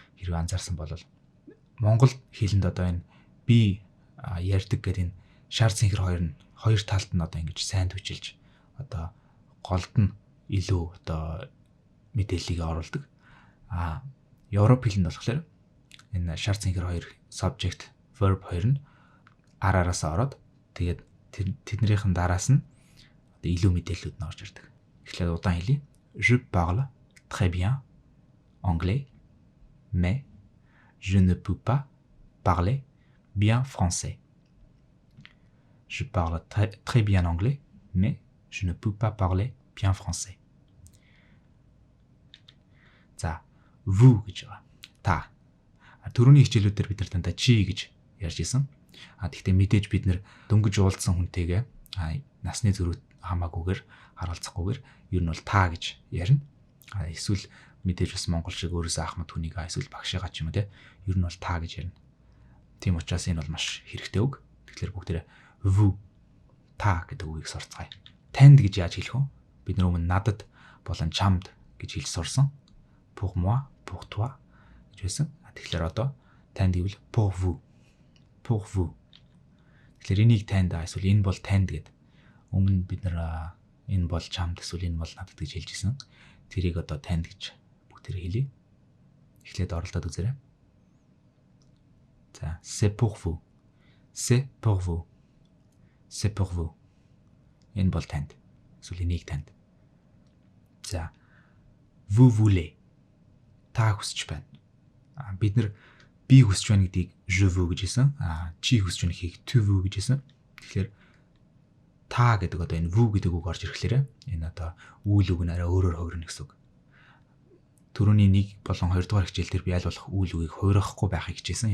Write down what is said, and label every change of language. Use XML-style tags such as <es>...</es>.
<mn>Хэрвээ анзаарсан бол Монгол хэлэнд одоо энэ би ярьдаг гэдэг энэ шар цэнхэр хоёр талд нь одоо ингэж сандвичилж одоо голд нь илүү одоо мэдээллийг оруулдаг. Европ хэлэнд болохоор энэ шар цэнхэр хоёр subject verb хоёр нь араасаа ороод тэгээд тэднийхэн дараас нь одоо илүү мэдээллүүд нь орж ирдэг. Тэгэхээр удаан хэлье.</mn> <fr>Je parle très bien anglais, mais je ne peux pas parler bien français. Je parle très bien anglais, mais je ne peux pas parler bien français.</fr> <mn>За, vous гэж байгаа. Та. Түрүүний хичээлүүдээр бид нар дандаа чи гэж ярьж исэн. Тэгэхдээ мэдээж бид нэр дөнгөж уулзсан хүнтэйгээ насны зөрүүт хамаагүйгээр харалцахгүйгээр ер нь бол та гэж ярина. Эсвэл мэдээж бас монгол шиг өөрөөсөө ахмад хүнийг эсвэл багшигаа ч юм уу те ер нь бол та гэж ярина. Тийм учраас энэ бол маш хэрэгтэй үг. Тэгэхээр бүгдээрээ vous та гэдэг үгийг сурцгаая. Танд гэж яаж хэлэх вэ? Бид нар өмнө надад болон чамд гэж хэлж сурсан.</mn> <fr>Pour moi, pour toi</fr> <mn>гэж байсан. Тэгэхээр одоо танд гэвэл</mn> <fr>pour vous. Pour vous.</fr> <mn>Тэгэхээр энийг танд эсвэл энэ бол танд гэд өмнө бид нар энэ бол чамд эсвэл энэ бол надад гэж хэлжсэн. Тэрийг одоо танд гэж бүгдээр хэлье. Эхлээд оролдоод үзээрэй. За,</mn> <fr>c'est pour vous. C'est pour vous. C'est pour vous.</fr> <mn>Энэ бол танд. Эсвэл энийг танд. За,</mn> <fr>vous voulez.</fr> <mn>Та хүсэж байна. Бид нар би хүсэж байна гэдгийг</mn> <fr>je veux</fr> <mn>гэж хэлсэн. Чи хүсэж байна гэхийг</mn> <fr>tu veux</fr> <mn>гэж хэлсэн. Тэгэхээр та гэдэг одоо энэ vous гэдэг үг орж ирэхлээр энэ одоо үйл үг нь арай өөрөөр хувирна гэсэн үг. Төрөний 1 болон 2 дугаар хичээл дээр би аль болох үйл үгийг хувирахгүй байхыг хичээсэн.</mn>